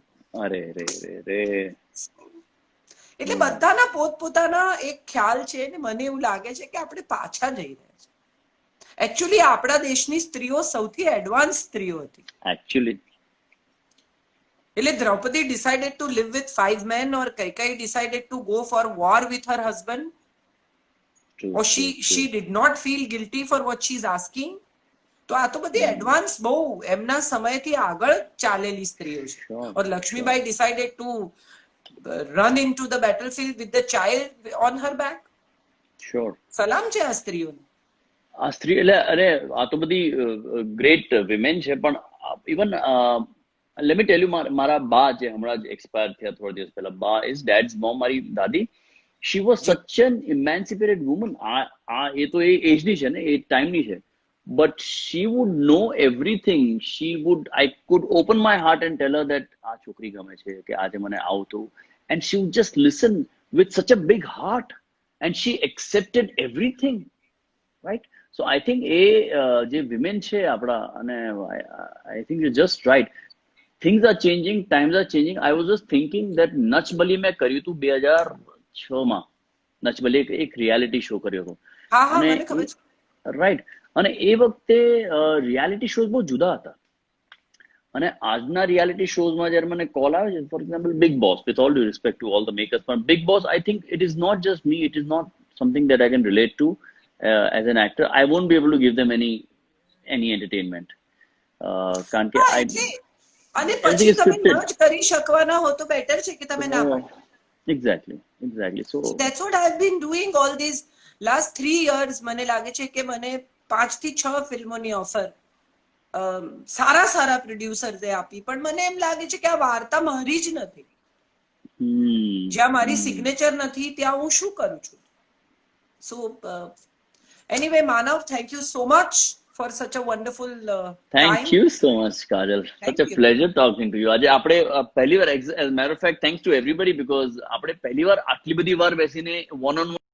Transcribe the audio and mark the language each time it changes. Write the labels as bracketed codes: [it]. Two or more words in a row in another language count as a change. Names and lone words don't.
[gu] અરે રે રે રે. એટલે બધાના પોતપોતાના એક ખ્યાલ છે ને મને એવું લાગે છે કે આપણે પાછા જઈ રહ્યા છે. એકચ્યુઅલી આપણા દેશની સ્ત્રીઓ સૌથી એડવાન્સ સ્ત્રીઓ હતી. [en] Actually. એટલે દ્રૌપદી decided to live with 5 men or Kaikeyi decided to go for war with her husband. True, or she did not feel guilty for what she's asking. [gu] તો આ તો બધી એડવાન્સ બહુ એમના સમયથી આગળ ચાલેલી સ્ત્રીઓ છે. [en] ઓર લક્ષ્મીબાઈ decided to run into the battlefield with the child on her back. Sure. [gu] સલામ છે આ સ્ત્રીઓને. આ સ્ત્રી એટલે અરે આ તો બધી [en] great women [gu] છે. [en] પણ even let me tell you, [gu] મારા બા જે હમણાં જ એક્સપાયર થયા થોડા દિવસ પહેલા, [en] બા is dad's mom, [gu] મારી દાદી, [en] she was such an emancipated woman. [gu] એ તો એ એજની છે ને, એ ટાઈમની છે, [en] but she would know everything. she would, I could open my heart and tell her that [gu] આ છોકરી ગમે છે કે આજે મને આવું થયું, [en] and she would just listen with such a big heart and she accepted everything. right. so I think [gu] એ જે વિમેન છે આપણા, અને [en] I think you just right. Things are changing, times are changing. I was just thinking that Nach Bali [gu] મેં કર્યું હતું 2006 માં. Nach Bali એક [en] reality show [gu] કર્યો હતો. હા હા, મને ખબર છે. રાઈટ. અને એ વખતે [en] reality shows [gu] બહુ જુદા હતા. અને આજના રિયાલિટી શોઝમાં જ્યારે મને કોલ આવે છે, [en] for example Bigg Boss, with all due respect to all the makers, પણ Bigg Boss I think it is not just me, it is not something that I can relate to as an actor. I won't be able to give them any entertainment. [gu] કારણ કે અને પછી તમે ન જ કરી શકવાના હો તો બેટર છે કે તમે ના કરો. [en] Exactly. So that's what I've been doing all these last 3 years. [gu] મને લાગે છે કે મને 5 થી 6 ફિલ્મોની ઓફર સારા પ્રોડ્યુસર્સે આપી, પણ મને એમ લાગે છે કે આ વાર્તા મારી જ નથી. જ્યાં મારી સિગ્નેચર નથી ત્યાં હું શું કરું છું? [en] so anyway, Manav, thank you so much for such a wonderful Thank time. you so much, Kajal. Such a you. pleasure talking to you. [gu] આજે આપણે પહેલી વાર, [en] as a matter of fact, thanks to everybody, because [gu] આપણે પહેલી વાર આટલી બધી વાર બેસીને [en] one on one